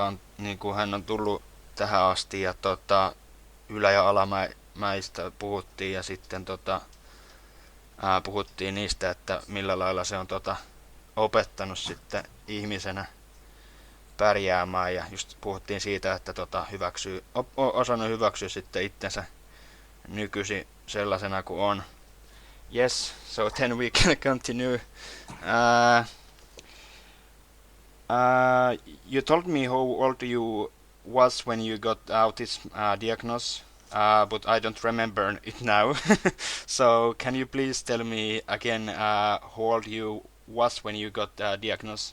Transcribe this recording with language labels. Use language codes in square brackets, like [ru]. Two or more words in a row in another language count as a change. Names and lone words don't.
[fi] on, niin kuin hän on tullut tähän asti ja ylä- ja alamäistä puhuttiin ja sitten puhuttiin niistä, että millä lailla se on opettanut sitten ihmisenä pärjäämään ja just puhuttiin siitä, että osannut hyväksyä sitten itsensä nykyisin sellaisena kuin on. [en] Yes, so then we can continue. You told me how old you was when you got autism diagnosis, but I don't remember it now. So can you please tell me again how old you was when you got diagnosis?